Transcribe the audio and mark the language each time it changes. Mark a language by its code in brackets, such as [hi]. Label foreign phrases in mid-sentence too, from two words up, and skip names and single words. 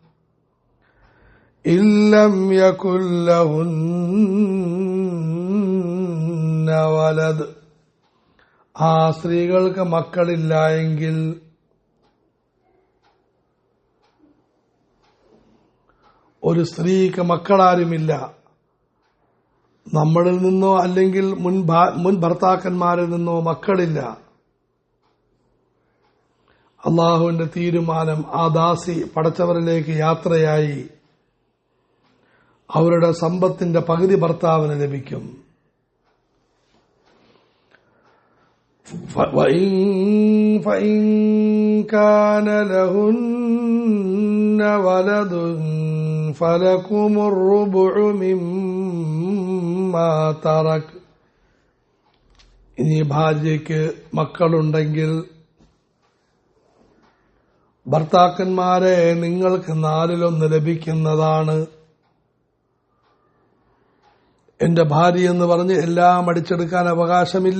[ar] إن لم يكن لهن ولد [ml] ആ സ്ത്രീകൾക്ക് മക്കളില്ല എങ്കിൽ ഒരു സ്ത്രീക്ക് മക്കളാരുമില്ല, നമ്മളിൽ നിന്നോ അല്ലെങ്കിൽ മുൻ ഭർത്താക്കന്മാരിൽ നിന്നോ മക്കളില്ല. അള്ളാഹുവിന്റെ തീരുമാനം ആ ദാസി പടച്ചവരിലേക്ക് യാത്രയായി അവരുടെ സമ്പത്തിന്റെ പകുതി ഭർത്താവിന് ലഭിക്കും. [ar] فإن كان لهن ولد فلكم الربع مما ترك. [ml] ഇനി ഭാര്യയ്ക്ക് മക്കളുണ്ടെങ്കിൽ ഭർത്താക്കന്മാരെ നിങ്ങൾക്ക് 4/1 ലഭിക്കുന്നതാണ്. എന്റെ ഭാര്യ എന്ന് പറഞ്ഞ് എല്ലാം അടിച്ചെടുക്കാൻ അവകാശമില്ല.